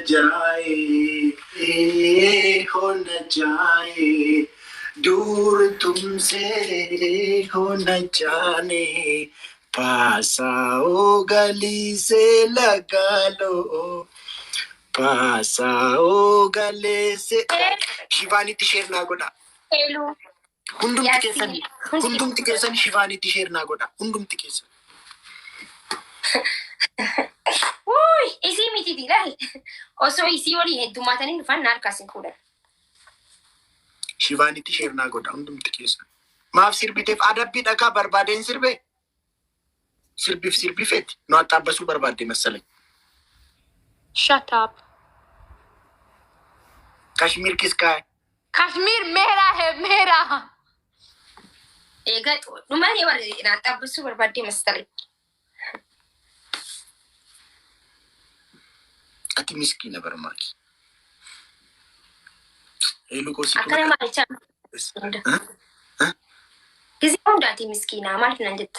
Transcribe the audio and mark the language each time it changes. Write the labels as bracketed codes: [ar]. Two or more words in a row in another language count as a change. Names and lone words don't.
[hi] जाए दूर तुमसे हो न जाने पास आओ गली से लगा लो पास आओ गले से [om] Shivaanii sheer naa godha [en] हेलो [om] hundumti keessan Shivaanitti sheer naa godha hundumti keessan. Uy, isi miti dilal. Osoo isii waliin heddummaatanii dhufan na harkaasin fuudhan. Shivaanitti sheer naa godha hundumti keessan. Maaf sirbiteef adabbii dhagaa barbaadeen sirbe? Sirbifeetti nu axxaabbasuu barbaadde masalay. [en] Shut up. [hi] कश्मीर किसका है? कश्मीर मेरा है, मेरा. [om] Egaa dhumanii warri na axxaabbasuu barbaadde masalay. Ati miskiina bara Maakii. Eeluu koosituu. Akkana maalichaa? Gizee hundaati miskiinaa maaliif nan jetta?